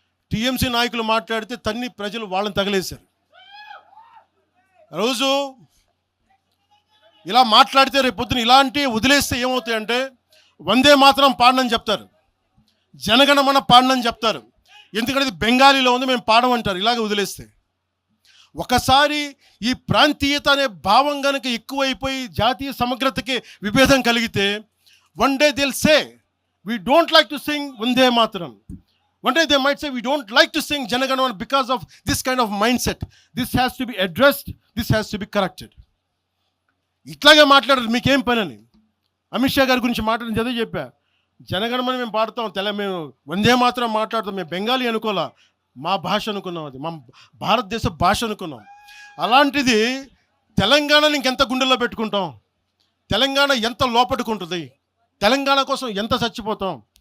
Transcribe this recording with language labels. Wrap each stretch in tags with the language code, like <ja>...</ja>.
<te>TMC నాయకులు మాట్లాడితే ప్రజలు వాళ్ళని తగిలేశారు. రోజు ఇలా మాట్లాడితే రేపు పొద్దున ఇలాంటి వదిలేస్తే ఏమవుతాయంటే, వందే మాత్రం పాడనని చెప్తారు, జనగణమన పాడనని చెప్తారు. ఎందుకంటే ఇది బెంగాలీలో ఉంది, మేము పాడమంటారు. ఇలాగే వదిలేస్తే ఒకసారి ఈ ప్రాంతీయత అనే భావం కనుక ఎక్కువైపోయి జాతీయ సమగ్రతకి విభేదం కలిగితే,</te> <en>One day they'll say we don't like to sing Vande Mataram. One day they might say we don't like to sing Janaganamana because of this kind of mindset. This has to be addressed. This has to be corrected.</en> <te>ఇట్లాగే మాట్లాడారు, మీకేం పని అని. అమిత్ షా గారి గురించి మాట్లాడిన చదివి చెప్పా, జనగణమన మేము పాడతాం, మేము వందే మాత్రం మాట్లాడతాం. మేము బెంగాలీ అనుకోలే, మా భాష అనుకున్నాం, అది మా భారతదేశ భాష అనుకున్నాం. అలాంటిది తెలంగాణని ఇంకెంత గుండెల్లో పెట్టుకుంటాం, తెలంగాణ ఎంత లోపట్టుకుంటుంది, తెలంగాణ కోసం ఎంత చచ్చిపోతాం.</te>